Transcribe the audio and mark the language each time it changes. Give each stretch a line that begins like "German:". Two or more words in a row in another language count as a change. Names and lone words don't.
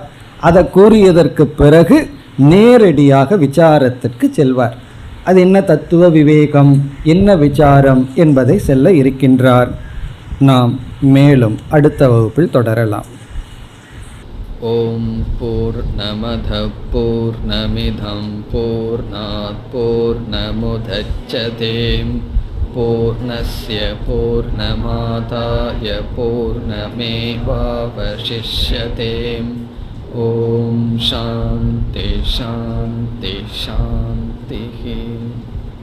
Tamil: அதை கூறியதற்கு பிறகு நேரடியாக விசாரத்திற்கு செல்வார். அது என்ன தத்துவ விவேகம், என்ன விசாரம் என்பதை செல்ல இருக்கின்றார். நாம் மேலும் அடுத்த வகுப்பில் தொடரலாம்.
Sanskrit: ॐ पूर्णमदः पूर्णमिदं पूर्णात् पूर्णमुदच्यते पूर्णस्य पूर्णमादाय पूर्णमेवावशिष्यते. ॐ शान्तिः शान्तिः शान्तिः.